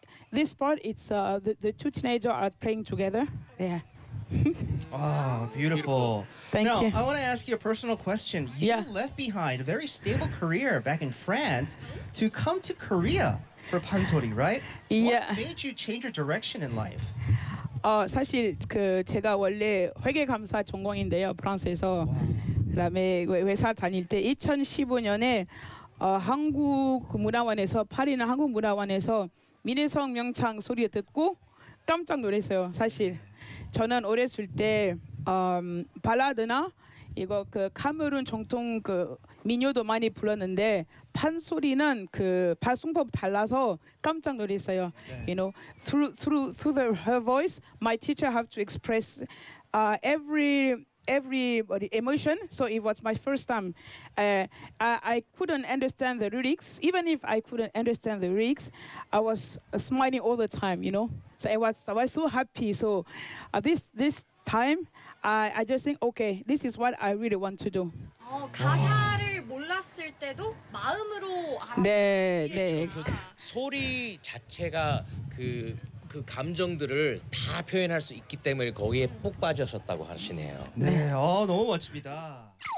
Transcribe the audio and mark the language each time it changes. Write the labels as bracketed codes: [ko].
[en] This part, the two teenagers are playing together. Yeah. Oh, beautiful. Thank you. I want to ask you a personal question. You left behind a very stable career back in France to come to Korea for pansori, right? Yeah. What made you change your direction in life? [ko] 사실 그 제가 원래 회계감사 전공인데요, 프랑스에서. [en] Wow. [ko] 그다음에 회사 다닐 때 2015년에 한국 문화원에서 파리나 한국 문화원에서 민혜성 명창 소리 듣고 깜짝 놀랐어요, 사실. 저는 어렸을 때 발라드나 이거 그 카메룬 정통 그 민요도 많이 불렀는데 판소리는 그 발송법 달라서 깜짝 놀랐어요. 네. [en] You know, through her voice, my teacher have to express every emotion. So it was my first time. I couldn't understand the lyrics. Even if I couldn't understand the lyrics, I was smiling all the time. You know. So I was so happy. So this time, I just think, okay, this is what I really want to do. [ko] 가사를 몰랐을 때도 마음으로 알아듣는 게 좋아. 소리 자체가 그 감정들을 다 표현할 수 있기 때문에 거기에 푹 빠졌었다고 하시네요. 네, 너무 멋집니다.